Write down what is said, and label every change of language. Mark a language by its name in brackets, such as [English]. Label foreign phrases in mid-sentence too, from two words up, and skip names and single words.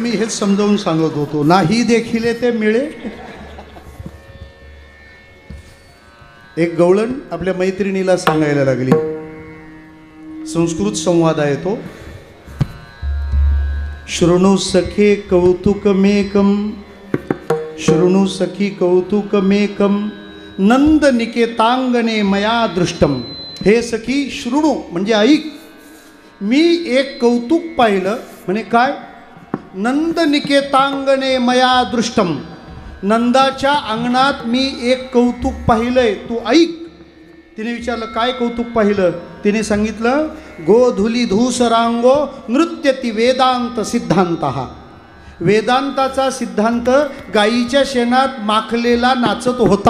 [Marathi] तेच समजावून सांगत होतो. नाही देखिले ते मिळे. एक गवळण आपल्या मैत्रिणीला सांगायला लागली. संस्कृत संवाद आहे तो. [Sanskrit] शृणु सखे कौतुकमेकम, शृणु सखी कौतुकमेकम, नंद निकेतांगणे मया दृष्टम. [Marathi] हे सखी शृणु म्हणजे ऐक, मी एक कौतुक पाहिलं. म्हणे काय? [Sanskrit] नंद निकेतांगणे मया दृष्टम. [Marathi] नंदाच्या अंगणात मी एक कौतुक पाहिलंय, तू ऐक. तिने विचारलं काय कौतुक पाहिलं? तिने सांगितलं [Sanskrit] गोधुली धूसरांगो नृत्यती वेदांत सिद्धांत. [Marathi] वेदांताचा सिद्धांत गायीच्या शेणात माखलेला नाचत होता.